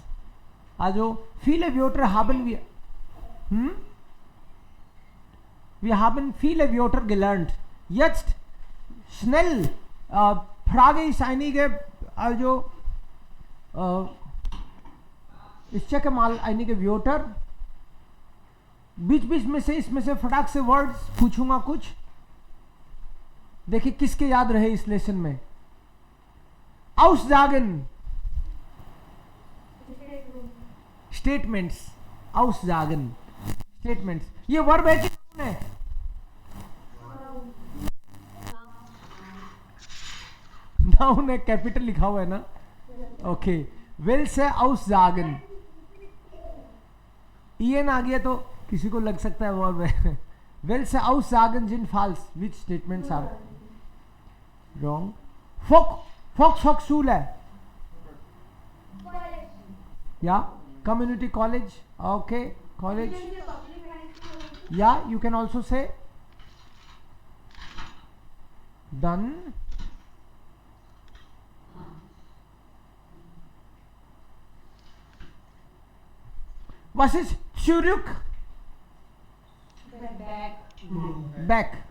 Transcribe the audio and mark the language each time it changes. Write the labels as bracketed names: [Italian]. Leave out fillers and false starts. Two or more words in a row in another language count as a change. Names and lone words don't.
[German] Also viele Wörter haben wir. Wir haben viele Wörter gelernt. Jetzt schnell frage ich einige, also ich checke mal einige Wörter. [Hindi] बीच बीच में से इसमें से फटाक से वर्ड्स पूछूंगा कुछ. देखिए किसके याद रहे इस लेसन में. [German] Aussagen. स्टेटमेंट्स. [Hindi] Aussagen. स्टेटमेंट्स. ये वर्ब है कि नाउन है? नाउन है, कैपिटल लिखा हुआ है ना. [English] Okay. Well say Aussagen. [Hindi] ईएन आ गया तो किसी को लग सकता है वर्ब है. [English] Well say [German] Aussagen sind falsch. [English] Which statements are wrong? [German] Volkshochschule. Yeah. [English] Community college. Okay. College. Yeah, you can also say. [German] Dann. Was ist zurück? [English] Back.